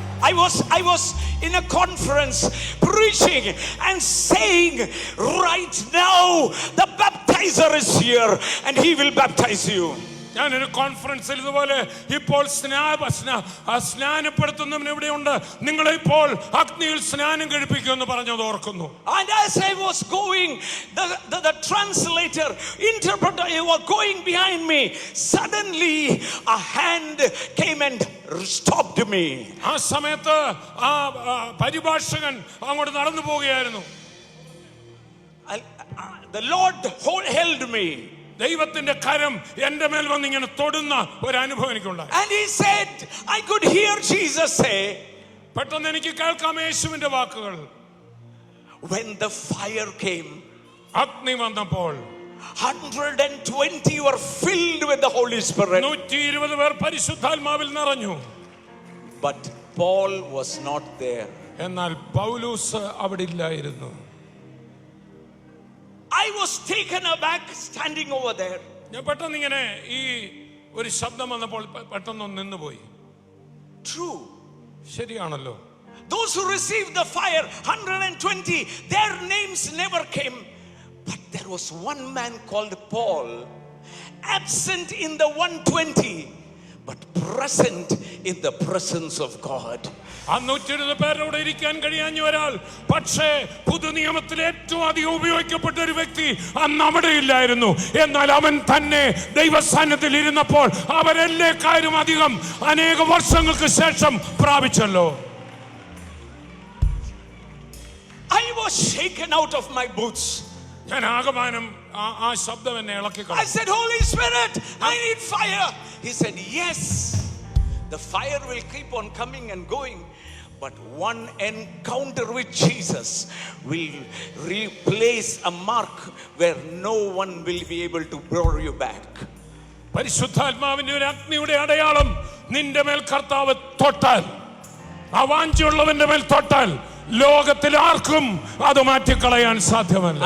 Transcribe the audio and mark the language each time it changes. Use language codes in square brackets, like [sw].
[en] I was in a conference preaching and saying, right now the baptizer is here and he will baptize you. [ml] ഞാനൊരു കോൺഫറൻസിൽ ഇതുപോലെ ഇപ്പോൾ സ്നാനപ്പെടുത്തുന്നവൻ ഇവിടെയുണ്ട്, നിങ്ങളെ ഇപ്പോൾ അഗ്നിയിൽ സ്നാനം കഴിപ്പിക്കുമെന്ന് പറഞ്ഞത് ഓർക്കുന്നു. [en] And as I was going, the translator, interpreter, he was going behind me. Suddenly a hand came and stopped me. [ml] ആ സമയത്ത് ആ പരിഭാഷകൻ അങ്ങോട്ട് നടന്നു പോവുകയായിരുന്നു. [en] The Lord held me. [ml] ദൈവത്തിന്റെ കരം എന്റെ മേൽ വന്ന് ഇങ്ങനെ തൊടുന്ന ഒരു അനുഭവം എനിക്കുണ്ടായി. [en] And he said, I could hear Jesus say, [ml] പെട്ടെന്ന് എനിക്ക് കേൾക്കാം യേശുവിന്റെ വാക്കുകൾ, [en] when the fire came, [ml] അഗ്നി വന്നപ്പോൾ [en] 120 were filled with the Holy Spirit. [ml] 120 പേർ പരിശുദ്ധാത്മാവിൽ നിറഞ്ഞു. [en] But Paul was not there. [ml] എന്നാൽ പൗലോസ് അവിടെ ഇല്ലായിരുന്നു. [en] I was taken aback standing over there. [ml] ഞാൻ പെട്ടെന്ന് ഇങ്ങനെ ഈ ഒരു ശബ്ദം വന്നപ്പോൾ പെട്ടെന്ന് നിന്നുപോയി. [en] True. [ml] ശരിയാണല്ലോ. [en] Those who received the fire, 120, their names never came. But there was one man called Paul, absent in the 120, but present in the presence of God. [ml] 120 പേരോട് ഇരിക്കാൻ കഴിയാഞ്ഞ ഒരാൾ, പക്ഷേ പുതുനിയമത്തിൽ ഏറ്റവും അധികം ഉപയോഗിക്കപ്പെട്ട ഒരു വ്യക്തി അന്ന് അവിടെ ഇല്ലായിരുന്നു. എന്നാൽ അവൻ തന്നെ ദൈവസാന്നിധ്യത്തിൽ ഇരുന്നപ്പോൾ അവരെല്ലാക്കാരും അധികം അനേക വർഷങ്ങൾക്ക് ശേഷം പ്രാപിച്ചല്ലോ. [en] I was shaken out of my boots. [ml] ഞാൻ ആകമാനം ആ ശബ്ദം എന്നെ ഇളക്കി [en] I said, Holy Spirit, I need fire. He said, yes, the fire will keep on coming and going, but one encounter with Jesus will replace a mark where no one will be able to draw you back. [ml] പരിശുദ്ധാത്മാവിന്റെ ഒരു അഗ്നിയുടെ അടയാളം നിന്റെ മേൽ കർത്താവ് തൊട്ടാൽ, ആ വാഞ്ചയുള്ളവന്റെ മേൽ തൊട്ടാൽ ലോകത്തിൽ ആർക്കും അത് മാറ്റിക്കളയാൻ സാധ്യമല്ല.